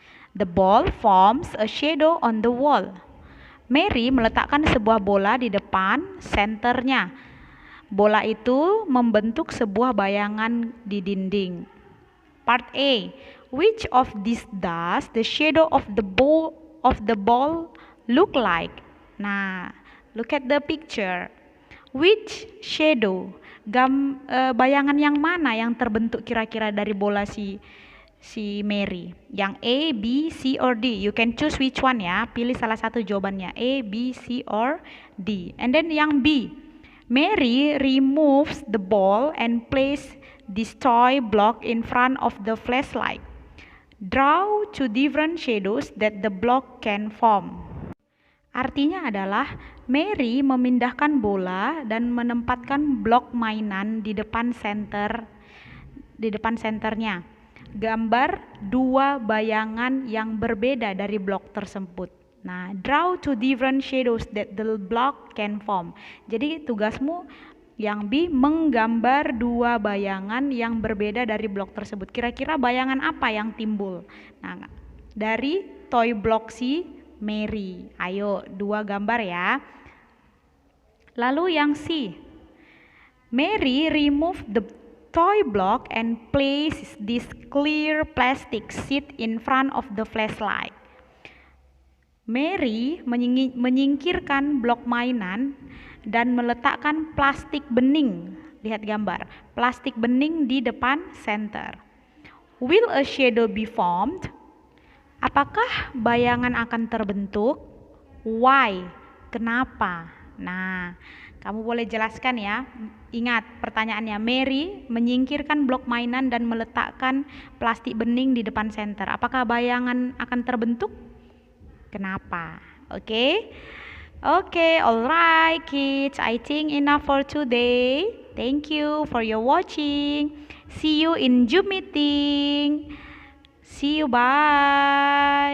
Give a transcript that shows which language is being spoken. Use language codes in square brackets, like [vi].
[en] The ball forms a shadow on the wall. Mary [id] meletakkan sebuah bola di depan senternya. Bola itu membentuk sebuah bayangan di dinding. [en] Part A. Which of these does the shadow of the ball look like? Nah, look at the picture. Which shadow? [id] Bayangan yang mana yang terbentuk kira-kira dari bola si Mary? Yang A, B, C, [en] or D? You can choose which one ya. [id] Pilih salah satu jawabannya. [en] A, B, C, or D. And then [id] yang B. [en] Mary removes the ball and place this toy block in front of the flashlight. Draw two different shadows that the block can form. [id] Artinya adalah Mary memindahkan bola dan menempatkan blok mainan di depan senternya. Gambar dua bayangan yang berbeda dari blok tersebut. [en] Nah, draw two different shadows that the block can form. [id] Jadi tugasmu yang B, menggambar dua bayangan yang berbeda dari blok tersebut. Kira-kira bayangan apa yang timbul? Nah, dari toy block si Mary. Ayo, dua gambar ya. Lalu yang C. [en] Mary remove the toy block and place this clear plastic sheet in front of the flashlight. [id] Mary menyingkirkan blok mainan dan meletakkan plastik bening. Lihat gambar, plastik bening di depan center. [en] Will a shadow be formed? [id] Apakah bayangan akan terbentuk? [en] Why? [id] Kenapa? Nah, kamu boleh jelaskan ya. Ingat pertanyaannya, Mary menyingkirkan blok mainan dan meletakkan plastik bening di depan center. Apakah bayangan akan terbentuk? Kenapa? Oke? [en] Okay, alright kids, I think enough for today. Thank you for your watching. See you in Zoom meeting. See you, bye.